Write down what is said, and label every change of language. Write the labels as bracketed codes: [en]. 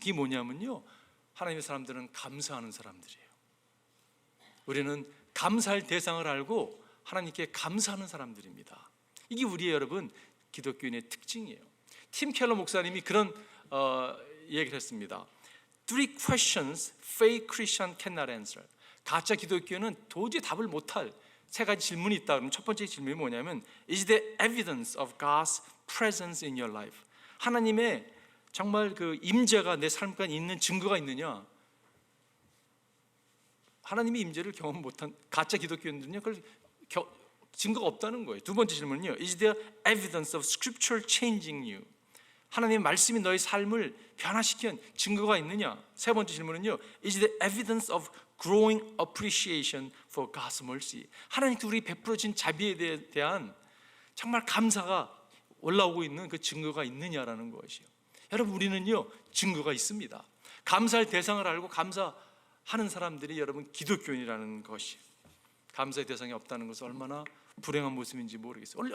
[ko] 그게 뭐냐면요, 하나님의 사람들은 감사하는 사람들이에요. 우리는 감사할 대상을 알고 하나님께 감사하는 사람들입니다. 이게 우리의 여러분 기독교인의 특징이에요. 팀 켈러 목사님이 그런 얘기를 했습니다. [en] Three questions fake Christian cannot answer. [ko] 가짜 기독교는 도저히 답을 못할 세 가지 질문이 있다. 그럼 첫 번째 질문이 뭐냐면 [en] Is there evidence of God's presence in your life? [ko] 하나님의 정말 그 임재가 내 삶 가운데 있는 증거가 있느냐? 하나님의 임재를 경험 못한 가짜 기독교인들은요, 그걸 증거가 없다는 거예요. 두 번째 질문은요, [en] Is there evidence of Scripture changing you? [ko] 하나님의 말씀이 너의 삶을 변화시킨 증거가 있느냐? 세 번째 질문은요, [en] Is there evidence of growing appreciation for God's mercy? [ko] 하나님께 우리 베풀어진 자비에 대한 정말 감사가 올라오고 있는 그 증거가 있느냐라는 것이요. 여러분, 우리는요 증거가 있습니다. 감사할 대상을 알고 감사하는 사람들이 여러분 기독교인이라는 것이, 감사의 대상이 없다는 것은 얼마나 불행한 모습인지 모르겠어요.